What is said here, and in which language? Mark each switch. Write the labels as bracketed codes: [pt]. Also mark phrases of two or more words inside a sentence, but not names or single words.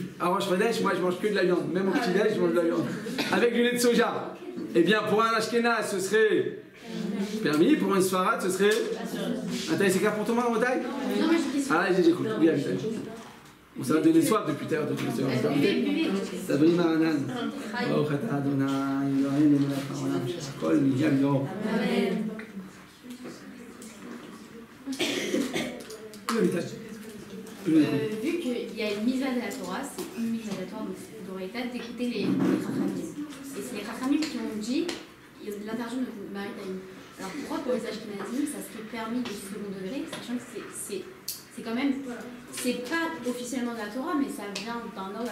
[fr] À Rosh Chodesh, moi je mange que de la viande, même au petit-déj je mange de la viande. Avec du lait de soja, eh bien pour un Ashkénaze ce serait permis, pour un Sfarad ce serait... Attends, c'est clair pour ton main en taille? Ah j'écoute, oui, on s'est donné soif depuis tout à l'heure. [he] סברי מרנן. ברוך אתה אדני, אלוהינו מלך העולם, שהכל נהיה בדברו. [fr] Vu que mitzvah de la Torah, c'est une mitzvah de la Torah, donc c'est d'Oreïta, d'écouter les Chachamim. Et c'est les Chachamim qui ont dit l'interdiction de Maritaïm. Alors pourquoi pour les Ashkenazim, ça serait permis de second degré, sachant que c'est quand même, c'est pas officiellement de la Torah, mais ça vient d'un ordre.